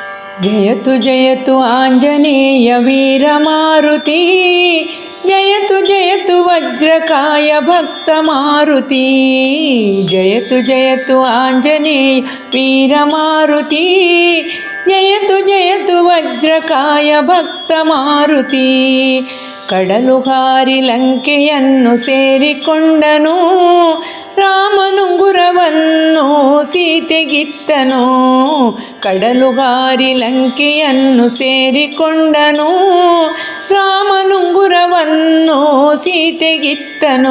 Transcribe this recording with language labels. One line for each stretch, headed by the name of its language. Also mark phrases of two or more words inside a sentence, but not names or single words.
Sanskrit: जयतु जयतु आञ्जनेय वीरमारुति, जयतु जयतु वज्रकाय भक्तमारुति। जयतु जयतु आञ्जनेय वीरमारुति, जयतु जयतु वज्रकाय भक्तमारुति।
Kannada: ಕಡಲುಗಾರಿ ಲಂಕೆಯನ್ನು ಸೇರಿಕೊಂಡನು, ರಾಮನುಂಗುರವನ್ನು ಸೀತೆಗಿತ್ತನು. ಕಡಲುಗಾರಿ ಲಂಕೆಯನ್ನು ಸೇರಿಕೊಂಡನು, ರಾಮನುಂಗುರವನ್ನು ಸೀತೆಗಿತ್ತನು.